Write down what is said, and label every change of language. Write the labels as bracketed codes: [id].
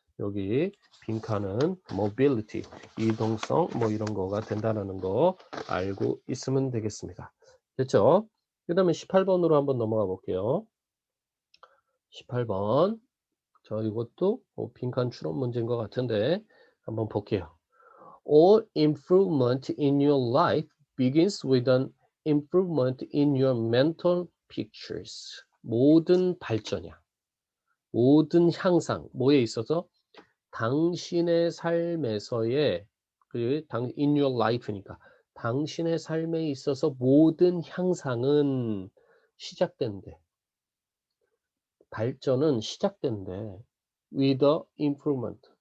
[ko] 여기 빈칸은 mobility, 이동성 뭐 이런 거가 된다는 거 알고 있으면 되겠습니다. 됐죠? 그 다음에 18번으로 한번 넘어가 볼게요. 18번. 자, 이것도 빈칸 추론 문제인 것 같은데 한번 볼게요. [en] All improvement in your life begins with an improvement in your mental pictures. [ko] 모든 발전이야. 모든 향상, 뭐에 있어서? 당신의 삶에서의 [en] in your life [ko] 니까 당신의 삶에 있어서 모든 향상은 시작된대. 발전은 시작된대. [en] with a improvement.